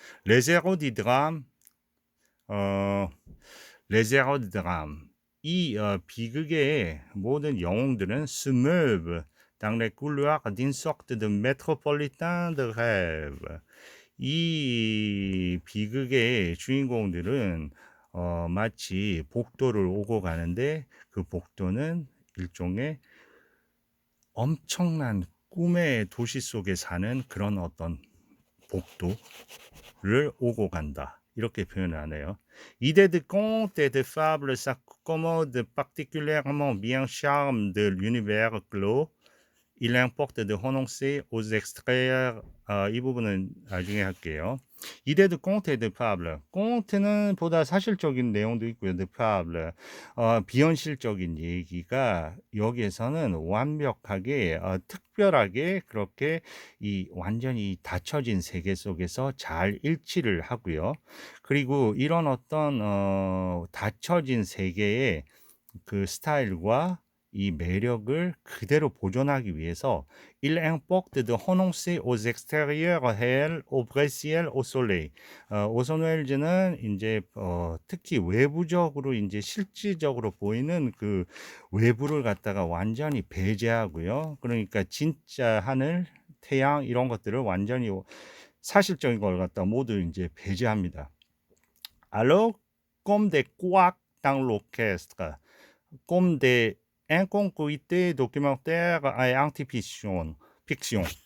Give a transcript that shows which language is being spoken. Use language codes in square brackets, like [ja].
[ko] 레제로 디드람 레제로 디드람 이 비극의 모든 영웅들은 스메브 [fr] dans les couloirs d'une sorte de métropolitain de rêve [ko] 이 비극의 주인공들은 마치 복도를 오고 가는데 그 복도는 일종의 엄청난 꿈의 도시 속에 사는 그런 어떤 복도를 오고 간다. 이렇게 표현을 하네요. [fr] Idée de conte et de fable s'accommode particulièrement bien au charme de l'univers clos. Il importe de renoncer aux extraits. [ko] 이 부분은 나중에 할게요. [fr] Idée de conte et de fable. [ko] conte는 보다 사실적인 내용도 있고요. de fable, 비현실적인 얘기가 여기에서는 완벽하게, 특별하게 그렇게 이 완전히 닫혀진 세계 속에서 잘 일치를 하고요. 그리고 이런 어떤 닫혀진 세계의 그 스타일과 이 매력을 그대로 보존하기 위해서 [fr] Il importe de renoncer aux extérieurs réels, au vrai ciel, au soleil. [ko] 오선 웰즈는 이제 특히 외부적으로 이제 실질적으로 보이는 그 외부를 갖다가 완전히 배제하고요. 그러니까 진짜 하늘, 태양 이런 것들을 완전히 사실적인 걸 갖다 모두 이제 배제합니다. [fr] Alors, comme des couacs dans l'orchestre, comme des incongruités documentaires et anti-fiction, 픽션.